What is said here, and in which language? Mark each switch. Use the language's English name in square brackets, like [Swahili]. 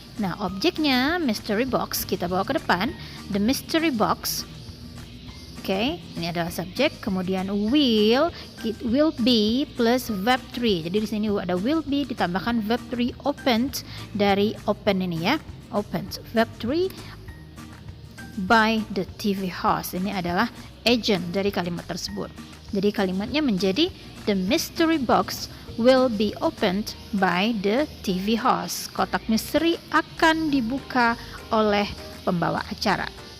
[Indonesian] Nah, objeknya mystery box kita bawa ke depan. The mystery box. Oke, ini adalah subjek, kemudian will be plus verb 3. Jadi di sini ada will be ditambahkan verb 3 opened dari open ini ya. [English] Opened verb 3 by the TV host. [Indonesian] Ini adalah agent dari kalimat tersebut. Jadi kalimatnya menjadi [English] the mystery box will be opened by the TV host. [Indonesian] Kotak misteri akan dibuka oleh pembawa acara.